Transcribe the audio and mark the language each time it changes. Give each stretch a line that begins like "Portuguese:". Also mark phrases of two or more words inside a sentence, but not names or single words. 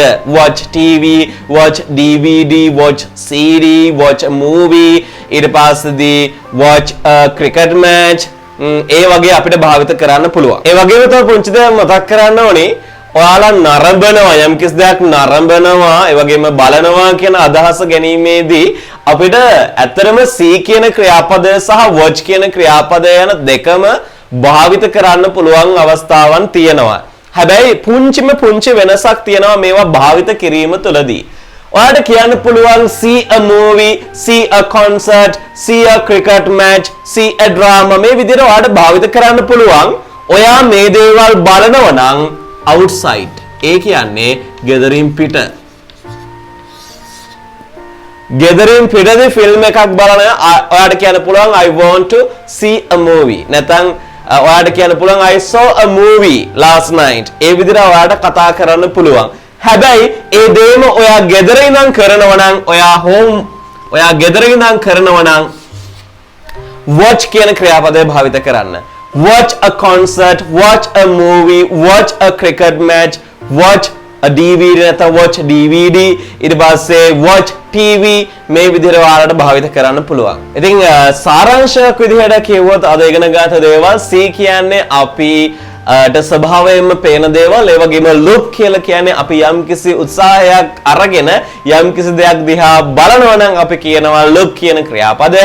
English: watch TV, watch DVD, watch CD, watch a movie,
Sinhala: ඊට පස්සේදී
English: watch a cricket match.
Sinhala: ඒ වගේ අපිට භාවිත කරන්න පුළුවන්. ඒ වගේම තව පුංචි දෙයක් මතක් කරන්න ඕනේ. ඔයාලා නරඹනවා, යම් කිසි දෙයක් නරඹනවා, ඒ වගේම බලනවා කියන අදහස ගැනීමේදී අපිට ඇත්තරම see කියන ක්‍රියාපදය සහ watch කියන ක්‍රියාපදය යන දෙකම භාවිත කරන්න පුළුවන් අවස්ථාවන් තියෙනවා. හැබැයි පුංචි වෙනසක් තියෙනවා මේවා භාවිත කිරීම තුළදී. ඔයාලට කියන්න පුළුවන්
English: see a movie, see a concert, see a cricket match, see a drama.
Sinhala: මේ විදිහට ඔයාලට භාවිත කරන්න පුළුවන්. ඔයා මේ දේවල් බලනවා නම් outside. ඒ කියන්නේ ගෙදරින් පිට. ගෙදරින් පිටදී ෆිල්ම් එකක් බලන ඔයාලට කියන්න පුළුවන්
English: I want to see a movie.
Sinhala: නැත්නම් ඔයාලට කියන්න පුළුවන්
English: I saw a movie last night.
Sinhala: ඒ විදිහට ඔයාලට කතා කරන්න පුළුවන්. හැබැයි ඒ දේම ඔයා ගෙදර ඉඳන් කරනවා නම් ඔයා ගෙදර ඉඳන් කරනවා නම් watch කියන ක්‍රියාපදය භාවිත කරන්න.
English: watch a concert, watch a movie, watch a cricket match, watch a DVD නැත්නම් watch DVD,
Sinhala: ඊට පස්සේ
English: watch TV.
Sinhala: මේ විදිහට ඔයාලට භාවිත කරන්න පුළුවන්. ඉතින් සාරාංශයක් විදිහට කියවුවොත් අද ඉගෙන ගන්න දේවල් C කියන්නේ අපි ස්වභාවයෙන්ම පේන දේවල්. ඒ වගේම look කියලා කියන්නේ අපි යම්කිසි උත්සාහයක් අරගෙන යම්කිසි දෙයක් දිහා බලනවා නම් අපි කියනවා look කියන ක්‍රියාපදය.